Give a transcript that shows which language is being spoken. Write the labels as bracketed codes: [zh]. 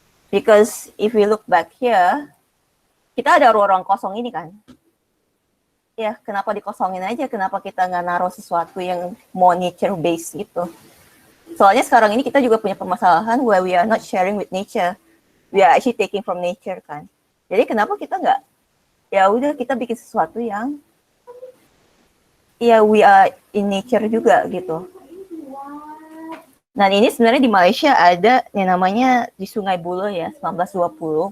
[en] Because if we look back here, [id] kita ada ruang-ruang kosong ini kan. Ya, kenapa dikosongin aja? Kenapa kita nggak naruh sesuatu yang [en] more nature based [id] gitu? Soalnya sekarang ini kita juga punya permasalahan [en] where we are not sharing with nature. We are actually taking from nature kan. [id] Jadi kenapa kita nggak, ya udah kita bikin sesuatu yang ya [en] we are in nature [id] juga gitu. Nah ini sebenarnya di Malaysia ada yang namanya di Sungai Buloh ya, 1920.